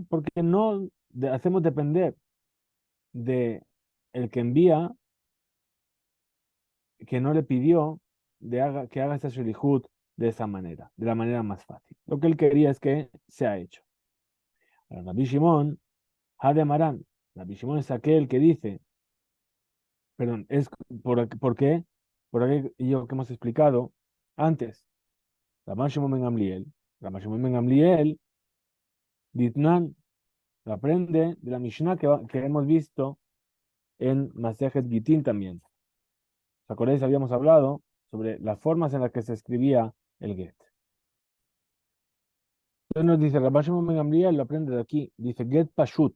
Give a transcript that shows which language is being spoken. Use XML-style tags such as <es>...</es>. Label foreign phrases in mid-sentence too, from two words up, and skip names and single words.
<es>Porque no hacemos depender de el que envía, que no le pidió que haga esa Shelihut de esa manera, de la manera más fácil. Lo que él quería es que se ha hecho. Ahora, Rabbi Shimon, Hade Maran, Rabbi Shimon es aquel que dice, perdón, es ¿por qué? Por aquello que hemos explicado antes. Rabban Shimon ben Gamliel, Rabban Shimon ben Gamliel, Ditnan, lo aprende de la Mishnah que hemos visto en Masejet Gitin también. ¿Os acordáis? Habíamos hablado sobre las formas en las que se escribía el get. Entonces nos dice, Rabban Shimon ben Gamliel lo aprende de aquí, dice</es> <he>גט פשוט.</he>